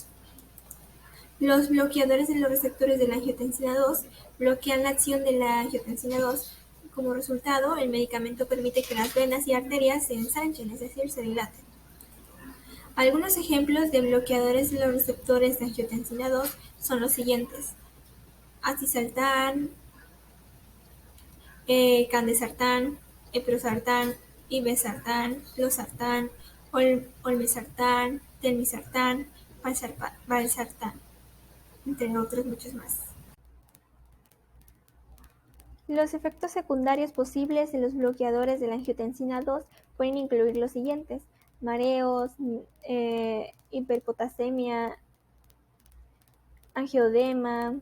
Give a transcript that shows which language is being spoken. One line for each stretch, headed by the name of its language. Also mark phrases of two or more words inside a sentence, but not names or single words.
Spanish: Los bloqueadores de los receptores de la angiotensina 2 bloquean la acción de la angiotensina 2. Como resultado, el medicamento permite que las venas y arterias se ensanchen, es decir, se dilaten. Algunos ejemplos de bloqueadores de los receptores de angiotensina 2 son los siguientes: acisartán, candesartán, eprosartán, irbesartán, losartán, olmesartán, telmisartán, valsartán, entre otros muchos más. Los efectos secundarios posibles de los bloqueadores de la angiotensina 2 pueden incluir los siguientes: mareos, hiperpotasemia, angioedema.